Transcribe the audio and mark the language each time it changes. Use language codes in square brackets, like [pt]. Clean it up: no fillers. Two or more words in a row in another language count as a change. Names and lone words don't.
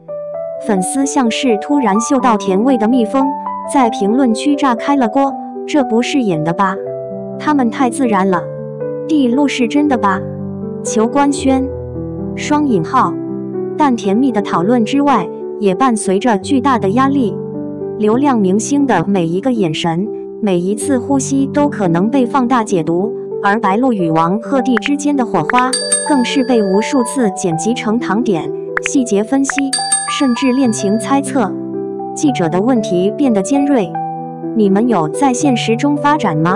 [zh] 粉絲像是突然嗅到甜味的蜜蜂，在評論區炸開了鍋，這不是演的吧？他們太自然了。地鹿是真的吧？求官宣。雙引號。但甜蜜的討論之外，也伴隨着巨大的壓力。流量明星的每一個眼神，每一次呼吸都可能被放大解讀，而白鹿與王鶴棣之間的火花，更是被無數次剪輯成糖點、細節分析，甚至戀情猜測。記者的問題變得尖銳：你們有在現實中發展嗎？